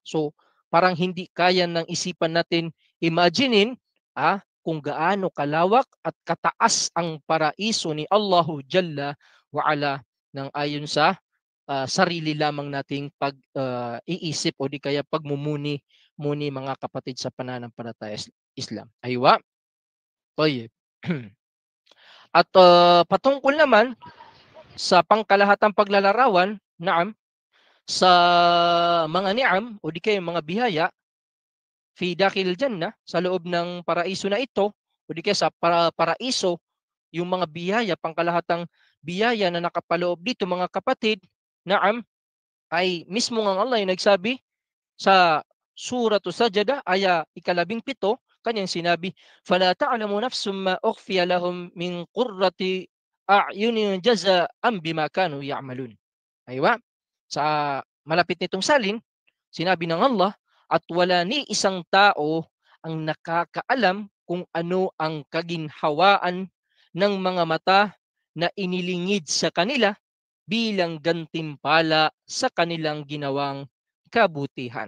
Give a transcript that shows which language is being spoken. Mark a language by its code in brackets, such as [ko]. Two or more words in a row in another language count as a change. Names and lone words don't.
[tl] So parang hindi kaya ng isipan natin imaginein kung gaano kalawak at kataas ang paraiso ni [ar] الله جل وعلا, [tl] ng ayon sa sarili lamang nating pag-iisip o di kaya pagmumuni mga kapatid sa pananampalataya Islam. [ar] أيوه. طيب. [tl] At patungkol naman sa pangkalahatang paglalarawan, naam, sa mga ni'am o di kaya mga biyaya fi [ar] داخل الجنة, [tl] sa loob ng paraiso na ito o di kaya sa paraiso, yung mga biyaya, pangkalahatang biyaya na nakapaloob dito mga kapatid, naam, ay mismo ang Allah yung nagsabi sa Suratu Sajdah aya 17, kanyang sinabi, [ar] "فلا تعلم نفس ما أخفي لهم من قرة أعين جزاء بما كانوا يعملون." [tl] Aywa, sa malapit nitong salin, sinabi ng Allah, "At wala ni isang tao ang nakakaalam kung ano ang kaginhawaan ng mga mata na inilingid sa kanila bilang gantimpala sa kanilang ginawang kabutihan."